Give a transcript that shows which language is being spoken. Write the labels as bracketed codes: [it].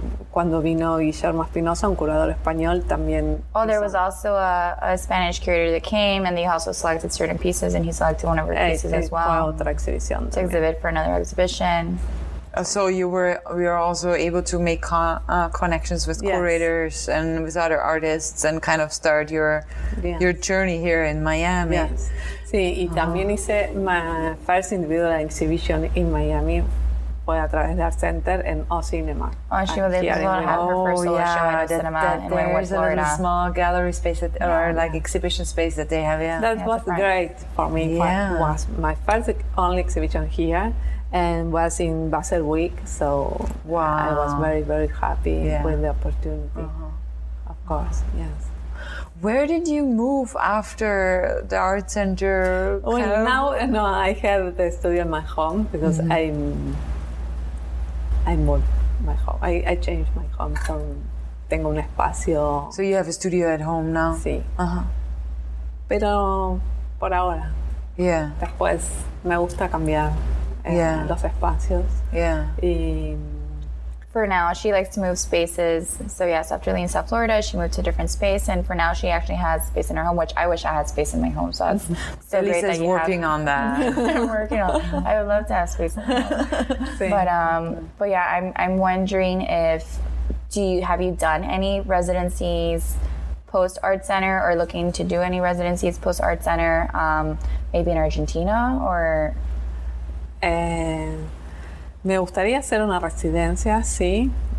[es] Cuando vino Guillermo Espinosa, un curador español, también. [en] Oh, there was also a Spanish curator that came, and they also selected certain pieces, and he selected one of her pieces as well. [es] Fue otra exhibición. [en] To exhibit for another exhibition. So you were also able to make connections with curators and with other artists and kind of start your journey here in Miami. Yes. [es] Sí, y también hice [en] my first individual exhibition in Miami. [es] Fue a través de Art Center and O Cinema. [en] Oh, she was able to have her first solo show at the cinema in Wynwood, there's Florida. A little small gallery space or like exhibition space that they have. Yeah, that was great for me. It was my first only exhibition here, and was in Basel Week. So I was very, very happy with the opportunity. Of course, yes. Where did you move after the art center? Well, now I have the studio in my home because I moved my home. I changed my home, so [es] tengo un espacio. [en] So you have a studio at home now? [es] Sí. Pero por ahora. [en] Yeah. [es] Después me gusta cambiar los espacios. [en] Yeah. [es] Y [en] for now, she likes to move spaces. So yes, after leaving South Florida, she moved to a different space, and for now, she actually has space in her home, which I wish I had space in my home. So that's so great that you working on that. I'm working on. I would love to have space in my home. But yeah, I'm wondering if have you done any residencies post Art Center, or looking to do any residencies post Art Center, maybe in Argentina or? [es] Me gustaría hacer una residencia, sí.